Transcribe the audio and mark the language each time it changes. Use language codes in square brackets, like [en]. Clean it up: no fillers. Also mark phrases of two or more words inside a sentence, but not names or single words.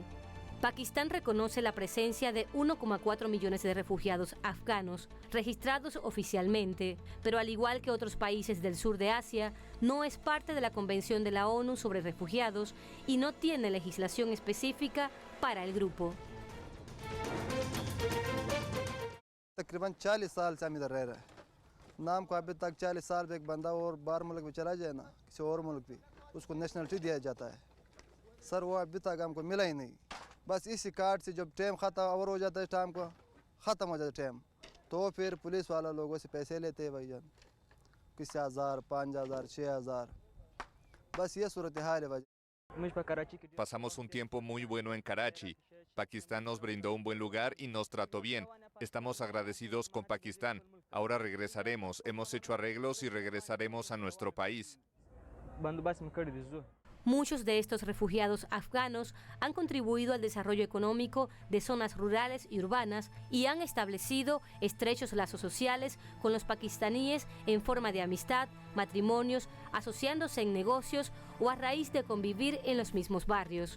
[es] Pakistán reconoce la presencia de 1,4 millones de refugiados afganos registrados oficialmente, pero al igual que otros países del sur de Asia, no es parte de la Convención de la ONU sobre Refugiados y no tiene legislación específica para el grupo. [ur] تقریباً 40 سال سے ہم ادھر رہ رہے ہیں نام کو ابھی تک 40 سال میں ایک بندہ اور باہر ملک میں چلا جائے نا کسی اور ملک بھی اس کو نیشنلٹی دیا جاتا ہے سر وہ ابھی تک ہم کو ملا ہی نہیں بس اسی کارڈ سے جب ٹائم ختم اوور ہو جاتا ہے ٹائم کو ختم ہو جاتا ہے ٹائم تو پھر پولیس والا لوگوں سے پیسے لیتے ہیں بھائی جان کسی 1000 5000 6000 بس یہ صورت حال ہے بھائی [es] Pasamos un tiempo muy bueno en Karachi. Pakistán nos brindó un buen lugar y nos trató bien. Estamos agradecidos con Pakistán. Ahora regresaremos. Hemos hecho arreglos y regresaremos a nuestro país. Muchos de estos refugiados afganos han contribuido al desarrollo económico de zonas rurales y urbanas y han establecido estrechos lazos sociales con los pakistaníes en forma de amistad, matrimonios, asociándose en negocios o a raíz de convivir en los mismos barrios.